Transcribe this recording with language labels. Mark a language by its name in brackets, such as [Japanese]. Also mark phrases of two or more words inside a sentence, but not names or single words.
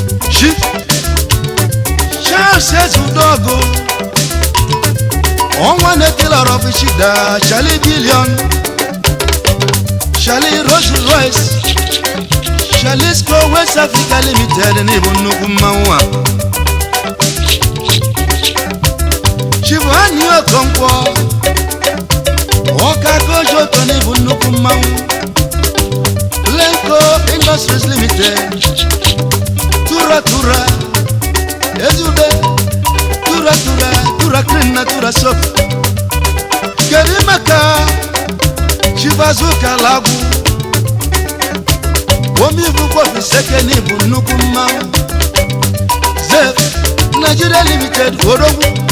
[Igbo] Chief Charles Ezudogo, ọnwa na-etila Rọbishida, Charlie Billion, Charlie Rolls Royce, Charlie Sco West Africa Limited, n'ịbụ nnukwu mmanwụ a. Chief Annie Okonkwo, Ọka Kojo Oto, n'ịbụ nnukwu mmanwụ. Lenko Industries Limited, Tura Tura, Ezube, Tura Tura, Tura Cream na Tura Soap. Kedu maka Chief Azuka Lagwu? Omi Vukwo Fiseke, n'ịbụ nnukwu mmanwụ. Zef Nigeria Limited, Odogwu.